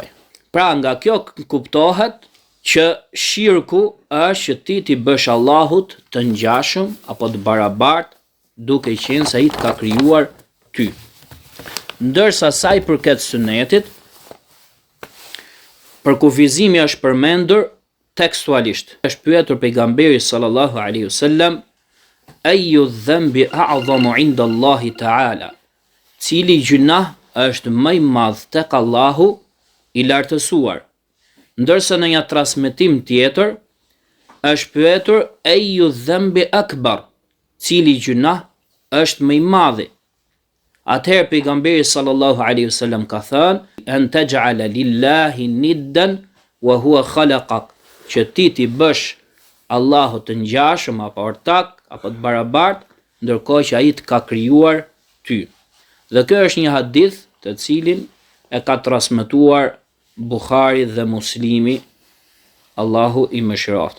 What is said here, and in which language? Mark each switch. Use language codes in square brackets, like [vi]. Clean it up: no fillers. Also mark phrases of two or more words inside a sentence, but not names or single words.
[sq] Pra nga kjo kuptohet që shirku është që ti t'i bësh Allahut të ngjashëm apo të barabartë, duke qenë se ai të ka krijuar ty. Ndërsa sa i përket Sunetit, përkufizimi është përmendur tekstualisht. Është pyetur pejgamberi [ar] صلى الله عليه وسلم: أي ذنب أعظم عند الله تعالى? [sq] Cili gjunah është më i madh tek Allahu i lartësuar? Ndërsa në një transmetim tjetër është pyetur: [ar] أي ذنب أكبر? [sq] Cili gjunah është më i madhi? Atëherë pejgamberi [ar] صلى الله عليه وسلم [sq] ka thënë: [ar] أن تجعل لله ندا وهو خلقك, [sq] që ti t'i bësh Allahut të ngjashëm apo ortak apo të barabartë, ndërkohë që ai të ka krijuar ty. Dhe ky është një hadith të cilin e ka transmetuar Buhari dhe Muslimi, Allahu i mëshiroft.